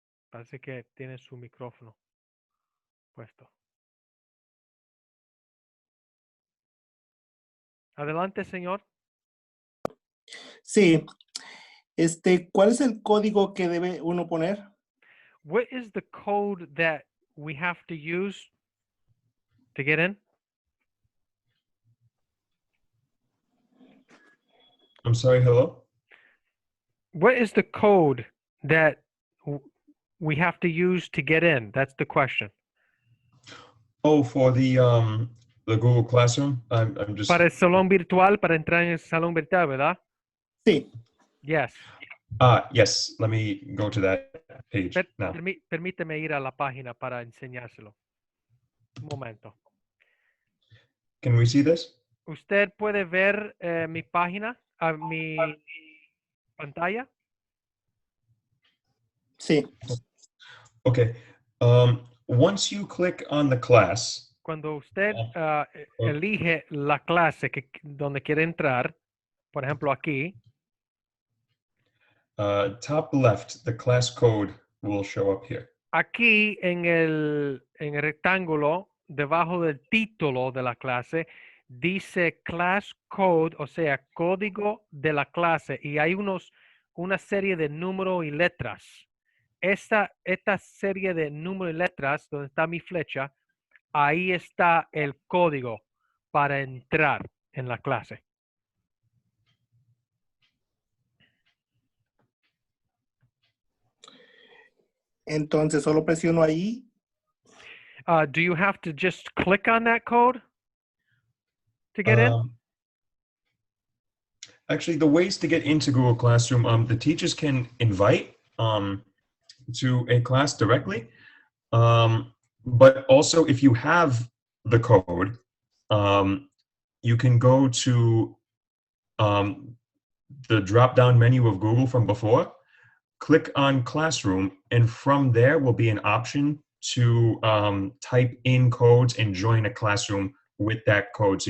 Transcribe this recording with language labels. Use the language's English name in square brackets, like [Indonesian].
[Spanish] Parece que tiene su micrófono puesto. Adelante, señor. Sí. ¿Cuál es el código que debe uno poner? [English] What is the code that we have to use to get in? I'm sorry, hello? What is the code that we have to use to get in? That's the question. Oh, for the Google Classroom? I'm just... [Spanish] Para el salón virtual, para entrar en el salón virtual, ¿verdad? Sí. [English] Yes. Yes, let me go to that page now. [Spanish] Permíteme ir a la página para enseñárselo. Un momento. [English] Can we see this? [Spanish] ¿Usted puede ver mi página, mi pantalla? Sí. [English] Okay. Once you click on the class, [Spanish] Cuando usted oh, elige la clase donde quiere entrar, por ejemplo aquí, [English] top left, the class code will show up here. [Spanish] aquí en el rectángulo, debajo del título de la clase, dice class code, o sea, código de la clase, y hay una serie de números y letras. Esta serie de números y letras, donde está mi flecha, ahí está el código para entrar en la clase. Entonces solo presiono ahí. [English] Do you have to just click on that code to get in? Actually, the ways to get into Google Classroom, the teachers can invite to a class directly. But also, if you have the code, you can go to the drop-down menu of Google from before, click on Classroom, and from there will be an option to type in codes and join a classroom with that code.